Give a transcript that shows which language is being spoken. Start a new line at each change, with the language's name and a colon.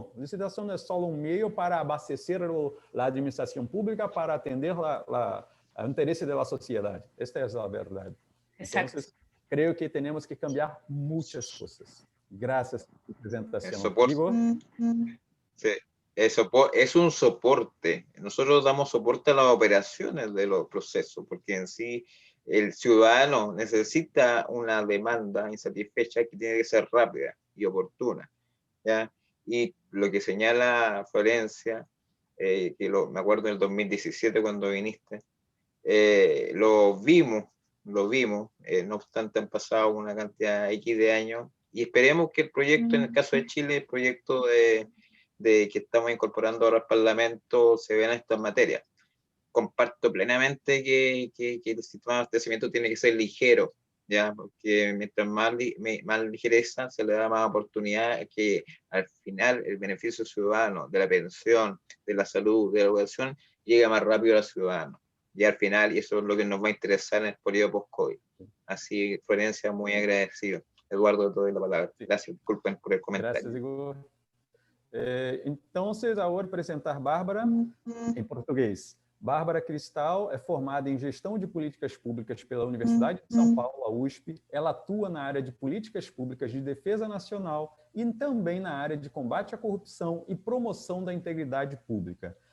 Portuguese: Não, a licitação é só um meio para abastecer a administração pública, para atender o interesse da sociedade. Esta é a verdade. Então, creio que temos que cambiar muitas coisas.
Spanish: Gracias por tu presentação. Sí, es un soporte. Nosotros damos soporte a las operaciones de los procesos, porque en sí el ciudadano necesita una demanda insatisfecha que tiene que ser rápida y oportuna, ¿ya? Y lo que señala Florencia, me acuerdo en el 2017 cuando viniste, lo vimos, no obstante han pasado una cantidad X de años, y esperemos que el proyecto, en el caso de Chile, el proyecto de que estamos incorporando ahora al Parlamento, se vea en estas materias. Comparto plenamente que el sistema de abastecimiento tiene que ser ligero, ¿ya? Porque mientras más ligereza se le da más oportunidad que al final el beneficio ciudadano de la pensión, de la salud, de la educación, llegue más rápido al ciudadano. Y al final, y eso es lo que nos va a interesar en el periodo post-COVID. Así, Florencia, muy agradecido. Eduardo, te doy la palabra. Gracias, disculpen por el comentario. Gracias, Igor.
Portuguese: Então, eu vou apresentar Bárbara em português. Bárbara Cristal é formada em Gestão de Políticas Públicas pela Universidade de São Paulo, a USP. Ela atua na área de Políticas Públicas de Defesa Nacional e também na área de combate à corrupção e promoção da integridade pública.